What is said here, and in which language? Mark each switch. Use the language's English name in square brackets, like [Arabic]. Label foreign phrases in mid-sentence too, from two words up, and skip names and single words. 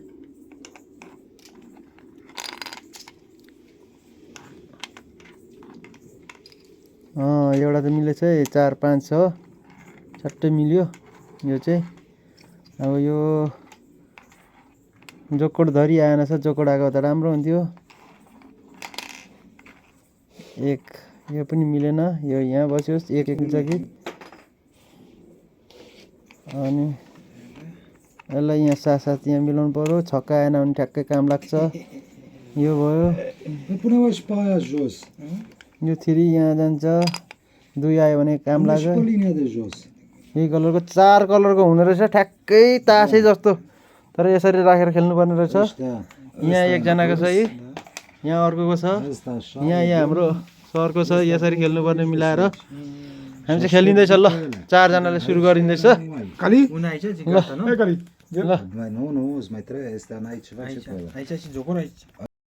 [Nepali] एउटा त मिलेछ है 4 5 6 छट्टै मिल्यो यो चाहिँ अब यो जोकोड धरी आएन छ जोकोड आएको त राम्रो हुन्थ्यो एक यो पनि मिलेन यो यहाँ बस्योस् एक मिल्छ कि अनि यसलाई यहाँ साथ यहाँ मिलाउनु पर्यो छक्का आएन भने ठ्याक्कै काम लाग्छ यो भयो [Romanian] Pune-o și pe aia jos. [Nepali] यो 3 यहाँ जान्छ 2 आयो भने काम [Romanian] Pune și [Nepali] लाग्यो [Romanian] pe linia de jos. [Nepali] यही कलरको 4 कलरको हुने रहेछ ठ्याक्कै तासै जस्तो तर यसरी राखेर खेल्नुपर्ने रहेछ [Romanian] Ăștia. [Nepali] यहाँ एकजनाको छ है यहाँ अर्कोको छ [Romanian] Ăsta așa. [Nepali] यहाँ हाम्रो सरको छ यसरी खेल्नुपर्ने मिलाएर हामी चाहिँ खेलिँदैछ ल 4 जनाले सुरु गरिँदैछ काली [Romanian] una aici zic asta, nu? [Nepali] ए काली ल [Romanian] Mai nu, îți mai trebuie. Este aici ceva ce pe ăla. Aici și jocul aici